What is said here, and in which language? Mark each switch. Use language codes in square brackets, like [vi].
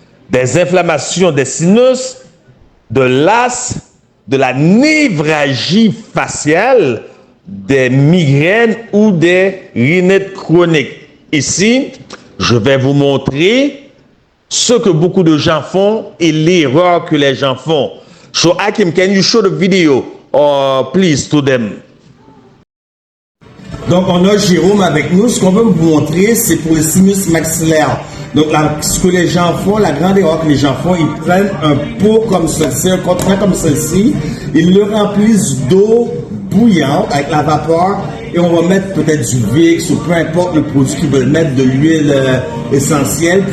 [fr] des inflammations des sinus, de l'asthme, de la névralgie faciale, des migraines ou des rhinites chroniques. Ici, je vais vous montrer ce que beaucoup de gens font et l'erreur que les gens font. [en] So Hakim, can you show the video, please, to them? [fr] Donc, on a Jérôme avec nous. Ce qu'on veut vous montrer, c'est pour le sinus maxillaire. Donc, ce que les gens font, la grande erreur que les gens font, ils prennent un pot comme ceci, un contenant comme ceci, ils le remplissent d'eau bouillante avec la vapeur et on va mettre peut-être du Vicks ou peu importe le produit qu'ils veulent mettre, de l'huile essentielle.